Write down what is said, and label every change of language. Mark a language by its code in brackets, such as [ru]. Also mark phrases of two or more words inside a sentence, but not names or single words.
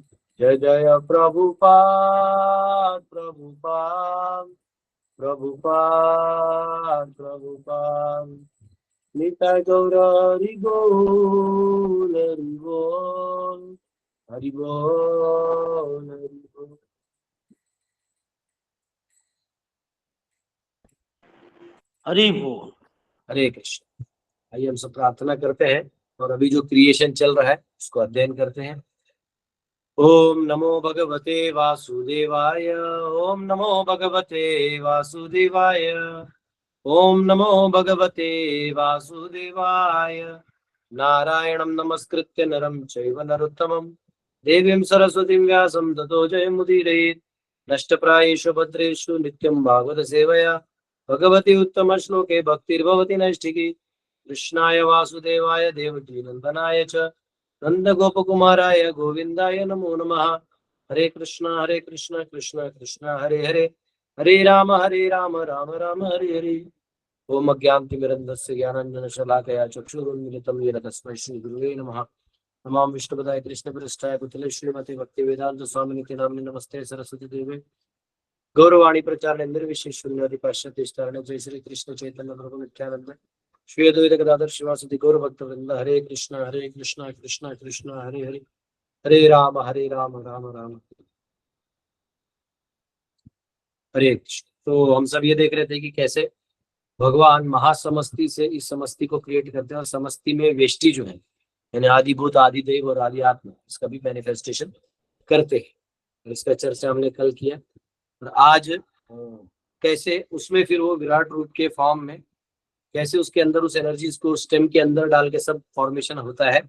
[hi] जय जय प्रभुपाद. निताई गौर हरि बोल. हरि बोल। हरे कृष्ण। आइए हम सब प्रार्थना करते हैं और अभी जो क्रिएशन चल रहा है उसको अध्ययन करते हैं। [sa] ओम नमो भगवते वासुदेवाय, ओम नमो भगवते वासुदेवाय, ओम नमो भगवते वासुदेवाय। नारायणं नमस्कृत्य नरं चैव नरोत्तमं देवीं सरस्वतीं व्यासं ततो जयमुदीरयेत्। नष्टप्रायेषु भद्रेषु नित्यं भागवत सेवया भगवती उत्तम श्लोके भक्तिर्भवति नैष्ठिकी। कृष्णाय वासुदेवाय देवकी नंदनाय च नंदगोपकुमाराय गोविंदाय नमो नमः। हरे कृष्णा कृष्ण कृष्ण हरे हरे, हरे राम राम राम हरे हरे। ओम अज्ञानतिमिरन्धस्य ज्ञानाञ्जनशलाकया चक्षुरुन्मिलितं येन तस्मै श्रीगुरुवे नमः। नमां विष्णुपदाय कृष्णप्रेष्ठाय कुतले श्रीमते भक्तिवेदांत स्वामिनिति नाम्नि नमस्ते सरस्वती देवे गौरवाणी प्रचार निर्विशेष शून्यवादी पाश्चात्य स्थारण। जय श्री कृष्ण चैतन्य प्रभु नित्यानंद श्री अद्वैत गदाधर श्रीवासुदि गौर भक्त वृंद। हरे कृष्णा कृष्णा कृष्णा हरे हरे, हरे राम राम राम हरे कृष्ण। [hi] तो हम सब ये देख रहे थे कि कैसे भगवान महासमष्टि से इस समष्टि को क्रिएट करते हैं और समष्टि में वेष्टि जो है यानी आदिभूत आदिदेव और आदि आत्मा इसका भी मैनिफेस्टेशन करते हैं। इसका चर्चा हमने कल किया और आज कैसे उसमें फिर वो विराट रूप के फॉर्म में कैसे उसके अंदर उस एनर्जी को स्टेम के अंदर डाल के सब फॉर्मेशन होता है।